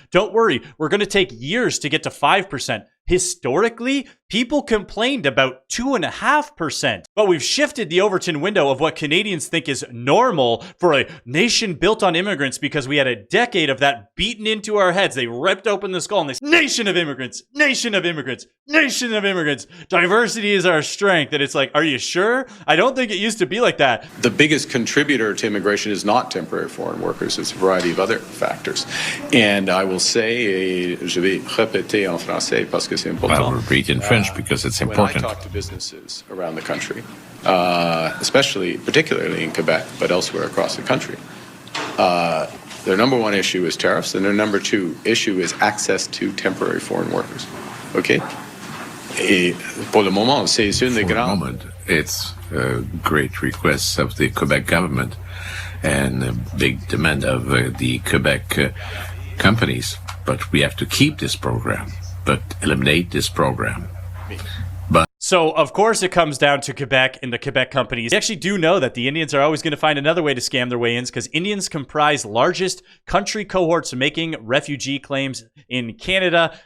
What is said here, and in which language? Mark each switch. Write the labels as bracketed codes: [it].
[en] Don't worry, we're going to take years to get to 5%. Historically, people complained about 2.5%, but we've shifted the Overton window of what Canadians think is normal for a nation built on immigrants because we had a decade of that beaten into our heads. They ripped open the skull and they said, nation of immigrants, nation of immigrants, nation of immigrants. Diversity is our strength. And it's like, are you sure? I don't think it used to be like that. The biggest contributor to immigration is not temporary foreign workers. It's a variety of other factors. And I will say, [fr] je vais répéter en français parce que c'est important. [en] I will repeat in French because it's important. When I talk to businesses around the country, particularly in Quebec, but elsewhere across the country, their number one issue is tariffs, and their number two issue is access to temporary foreign workers. Okay? [fr] Et pour le moment, c'est une des grandes. [en] For the moment, it's a great request of the Quebec government and a big demand of the Quebec companies. But we have to keep this program, but eliminate this program. So, of course, it comes down to Quebec and the Quebec companies. They actually do know that the Indians are always going to find another way to scam their way in because Indians comprise largest country cohorts making refugee claims in Canada.